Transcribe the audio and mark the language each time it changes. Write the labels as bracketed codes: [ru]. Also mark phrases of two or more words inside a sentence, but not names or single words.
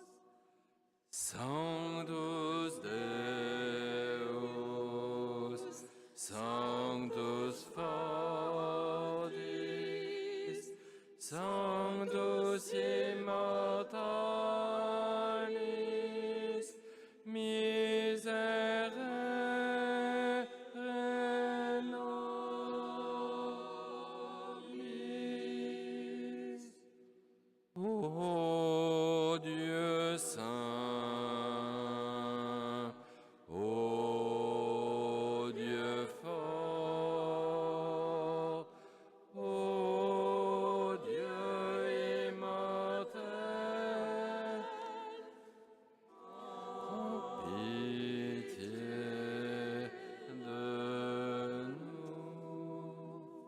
[la] Sanctus Deus, Sanctus Foris, Sanctus Immortalis, Miserere nobis. [fr] Ô Dieu saint, ô Dieu fort, ô Dieu immortel, prends pitié de nous.